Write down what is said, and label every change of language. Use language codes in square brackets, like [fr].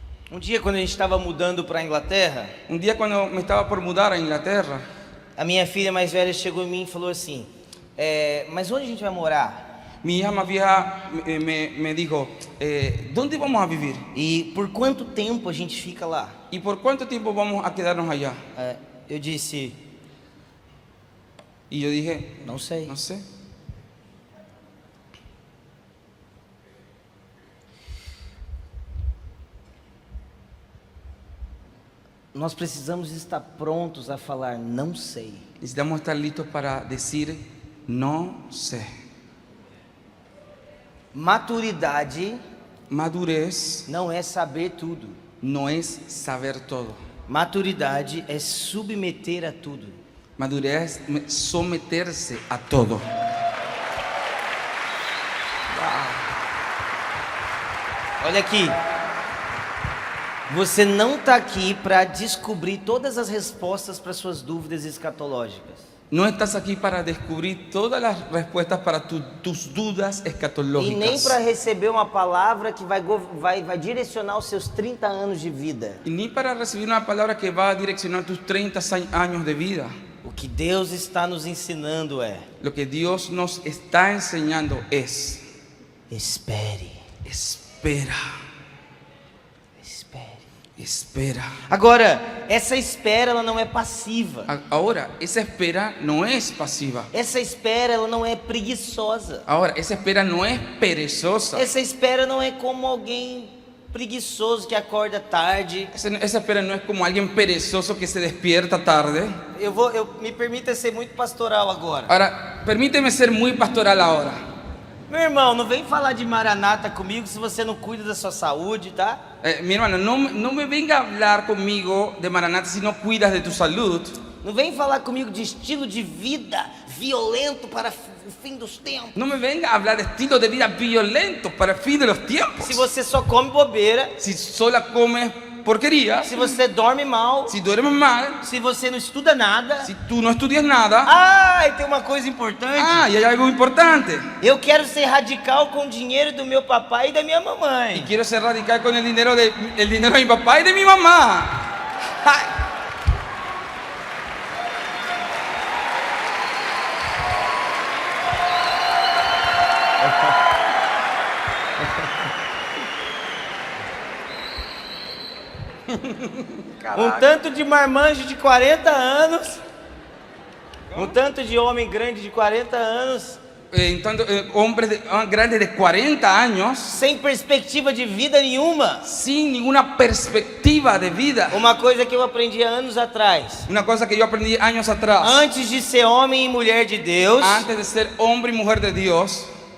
[pt] Um dia, quando a gente estava mudando para a Inglaterra, [es] Un día cuando me estaba por mudar a Inglaterra, [pt] a minha filha mais velha chegou em mim e falou assim: mas onde a gente vai morar? [es] mi hija más vieja me dijo, ¿dónde vamos a vivir? [pt] E por quanto tempo a gente fica lá? [es] ¿Y por cuánto tiempo vamos a quedarnos allá? [pt] Eu disse: [es] Y yo dije, [pt] não sei. [es] no sé. [pt] Nós precisamos estar prontos a falar não sei. [es] Necesitamos estar listos para decir, no sé. [pt] Maturidade [es] Madurez [pt] não é saber tudo. [es] no es saber todo. [pt] Maturidade é submeter a tudo. [es] Madurez es someterse a todo. [pt] Olha aqui. Você não está aqui para descobrir todas as respostas para suas dúvidas escatológicas. [es] No estás aquí para descubrir todas las respuestas para tus dudas [pt] E nem [es] escatológicas. [pt] para receber uma palavra que vai direcionar os seus 30 anos de vida. [es] Y ni para recibir una palabra que va a direccionar tus 30 años de vida. [pt] O que Deus está nos ensinando é: [es] Lo que Dios nos está enseñando es, [pt] espere, [es] espera, [pt] espere. [es] espera. [pt] Agora, essa espera ela não é passiva. [es] Ahora, esa espera no es pasiva. [pt] Essa espera ela não é preguiçosa. [es] Ahora, esa espera no es perezosa. [pt] Essa espera não é como alguém preguiçoso que acorda tarde. [es] Esa espera no es como alguien perezoso que se despierta tarde. [pt] Me permita ser muito pastoral agora. [es] Ahora, permíteme ser muy pastoral ahora. [pt] Meu irmão, não vem falar de Maranata comigo se você não cuida da sua saúde, tá? [es] Mi hermano, no me venga a hablar conmigo de Maranata si no cuidas de tu salud. [pt] Não vem falar comigo de estilo de vida violento para o fim dos tempos. [es] No me venga a hablar de estilo de vida violento para el fin de los tiempos. [pt] Se você só come bobeira, [es] Si sola comes porquerías, [pt] se você dorme mal, [es] si duermes mal, [pt] se você não estuda nada. [es] si tú no estudias nada. [pt] Ah, e tem uma coisa importante. [es] Y hay algo importante. [pt] Eu quero ser radical com o dinheiro do meu papai e da minha [es] Y [pt] mamãe. [es] quiero ser radical con el dinero de mi papá y de mi mamá. [pt] Ai. Um tanto de marmanjo de 40 anos, um tanto de homem grande de 40 anos, [es] Hombres grandes de 40 años, [pt] sem perspectiva de vida nenhuma. [es] sin ninguna perspectiva de vida. [pt] Uma coisa que eu aprendi há anos atrás. [es] Una cosa que yo aprendí años atrás. [pt] Antes de ser homem e mulher de Deus, [es] Antes de ser hombre y mujer de Dios,